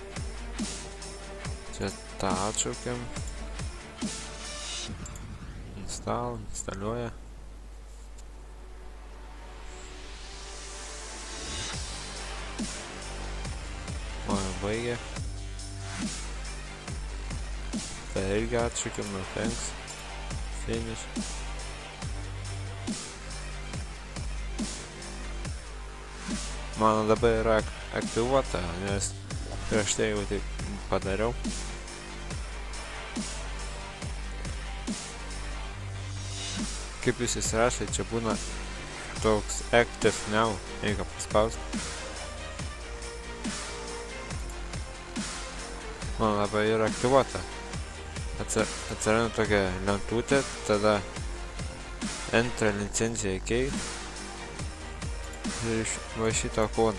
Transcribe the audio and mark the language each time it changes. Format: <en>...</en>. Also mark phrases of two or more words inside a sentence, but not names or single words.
<lt>Čia tą atšaukiam. Instaliuoja. O jau baigė. Tai irgi atšaukiam,</lt> <en>no thanks. Finish.</en> <lt>Mano dabar yra aktyvuota, nes prieš tai jau taip padariau. Kaip jūs įsirašai, čia būna toks</lt> <en>active now,</en> <lt>reikia paspausti. Man labai yra aktyvuota. Atsiranda tokia lentutė, tada enter licenciją keisti ir va šitą kodą.</lt>